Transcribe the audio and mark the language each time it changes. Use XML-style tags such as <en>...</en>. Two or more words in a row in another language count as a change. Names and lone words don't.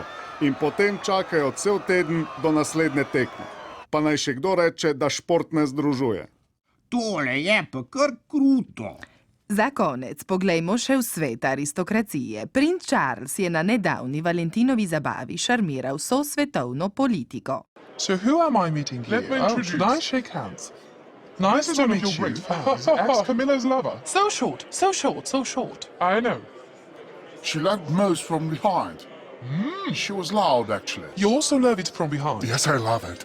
<sl>In potem čakajo cel teden do naslednje tekme. Pa naj še kdo reče, da šport ne združuje. Tole je pa kar kruto. Za konec poglejmo še v svet aristokracije. Princ Charles je na nedavni Valentinovi zabavi šarmiral vso svetovno politiko.</sl> <en>So who am I meeting here? Let me introduce. Should I shake hands? Nice to meet you. Great fans. Ex-Camilla's lover. So short, so short, so short. I know. She loved most from behind. She was loud, actually. You also love it from behind? Yes, I love it.</en>